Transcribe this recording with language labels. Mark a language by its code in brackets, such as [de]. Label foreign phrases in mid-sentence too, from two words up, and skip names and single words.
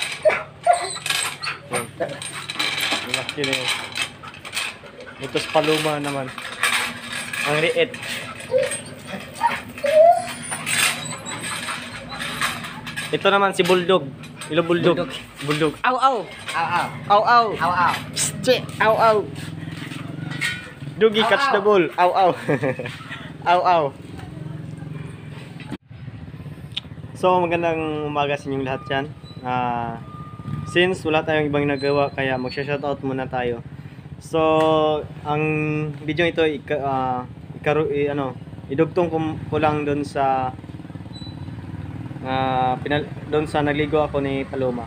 [tl] Ang laki na yun. Ito sa paluma naman. Ang liit. Ito naman si Bulldog. Ilo Bulldog. Bulldog. Aw, aw. Aw aw. Aw, aw. Aw aw. Che, aw, aw. [en] Doggy, catch the ball. Aw, aw. Aw, aw. [tl] So, magandang umaga sa inyong lahat dyan. Since wala tayong ibang nagawa, kaya magsha-shoutout muna tayo. So, ang video ito, idugtong ko lang doon sa doon sa nagligo ako ni Paloma.